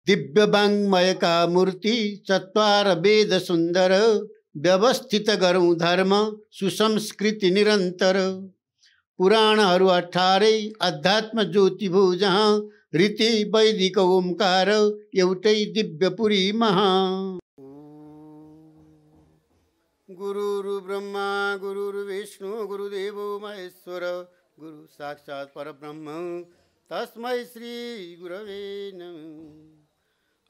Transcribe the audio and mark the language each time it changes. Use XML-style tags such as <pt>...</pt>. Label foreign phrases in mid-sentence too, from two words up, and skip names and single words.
<ne>दिव्य वाङ्मय का मूर्ति चत्वार वेद सुन्दर व्यवस्थित गरौँ धर्म सुसंस्कृति निरन्तर पुराणहरू 18 अध्यात्म ज्योति भो जहाँ रीति वैदिक ओमकार एउटै दिव्यपुरी महा</ne> <sa>गुरुर् ब्रह्मा गुरुर्विष्णु गुरुदेवो महेश्वर गुरु साक्षात् परब्रह्म तस्मै श्री गुरवे नमः।</sa>